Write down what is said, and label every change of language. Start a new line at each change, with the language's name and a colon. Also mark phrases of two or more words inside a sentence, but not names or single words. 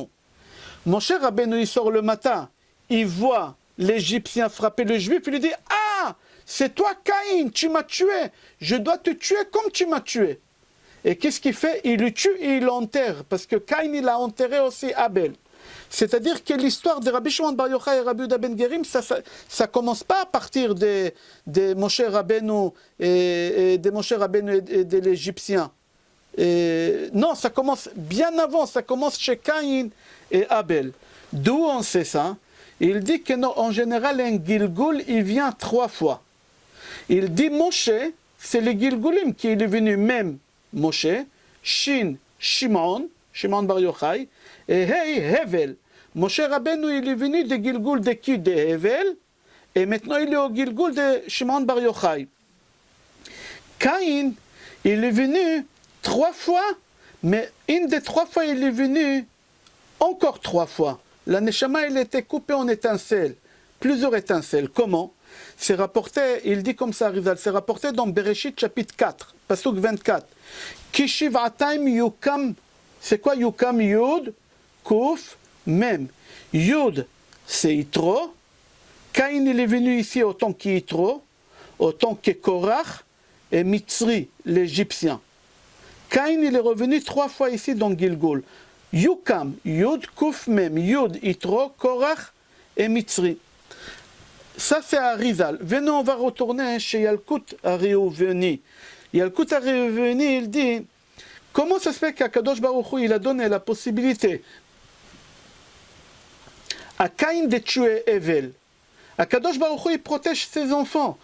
French: Moshe Rabbeinu il sort le matin, il voit l'Égyptien frapper le Juif, il lui dit ah, c'est toi Caïn, tu m'as tué, je dois te tuer comme tu m'as tué. Et qu'est-ce qu'il fait? Il le tue et il l'enterre, parce que Caïn il a enterré aussi Abel. C'est-à-dire que l'histoire de Rabbi Shimon Bar Yochai et Rabbi Yehuda ben Gerim, ça commence pas à partir de Moshe Rabbeinu et de l'Égyptien. Non, ça commence bien avant, ça commence chez Caïn et Abel. D'où on sait ça? Il dit que non, en général, un Gilgul, il vient 3 fois. Il dit Moshe, c'est le Gilgulim qui est venu même Moshe, Shin, Shimon Bar Yochai, et Hey, Hevel. Moshe Rabbeinu, il est venu de Gilgul de qui? De Hevel, et maintenant il est au Gilgul de Shimon Bar Yochai. Caïn, il est venu 3 fois, mais une des 3 fois, il est venu encore 3 fois. La Neshama, il était coupé en étincelles, plusieurs étincelles. Comment? C'est rapporté, il dit comme ça, Arizal, c'est rapporté dans Bereshit chapitre 4, pasuk 24.
Hebrew: כי שבעתיים יקם,
French: c'est quoi yukam?
Hebrew: יוד, קוף, מם. יוד,
French: c'est Yitro. Caïn, il est venu ici autant qu'Yitro, autant que Korach et Mitzri, l'Égyptien. Caïn, il est revenu 3 fois ici dans Gilgul.
Hebrew: יקם, יוד, קוף, מם, יוד,
French: Yitro, Korach et Mitzri. Ça c'est Arizal. Venez, on va retourner chez Yalkut Ariveni. Yalkut Ariveni, il dit, comment ça se fait qu'
Hebrew: הקדוש ברוך הוא,
French: il a donné la possibilité à Caïn de tuer Hevel?
Hebrew: הקדוש ברוך הוא,
French: il protège ses enfants.